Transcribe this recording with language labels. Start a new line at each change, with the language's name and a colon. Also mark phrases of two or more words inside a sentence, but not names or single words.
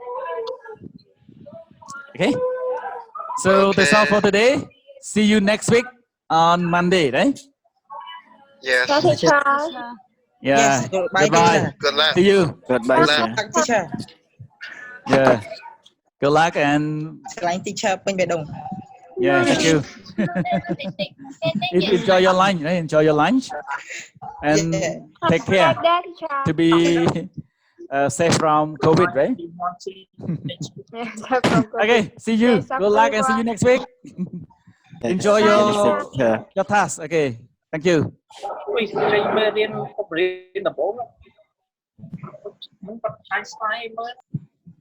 English: Okay, so that's all for today. See you next week on Monday, right? Yes. yeah, teacher? Yeah. Yes, goodbye, Goodbye. teacher. Good luck. See you. Goodbye, Good teacher. luck. Teacher. Yeah. Good luck and
Khmer: Teacher ពេញបេះដូង
English: yeah, thank you. Enjoy your lunch, right? Enjoy your lunch and take care Have a great day, teacher. to be safe from COVID, right? Yeah, safe from COVID. Okay, see you. Yes, Good luck and see you next week. Enjoy your task. Okay, thank you.
Khmer: ពីចេញមេរៀនរៀនដំបូងមិនបាត់ឆ្ងាយស្ដាយមើល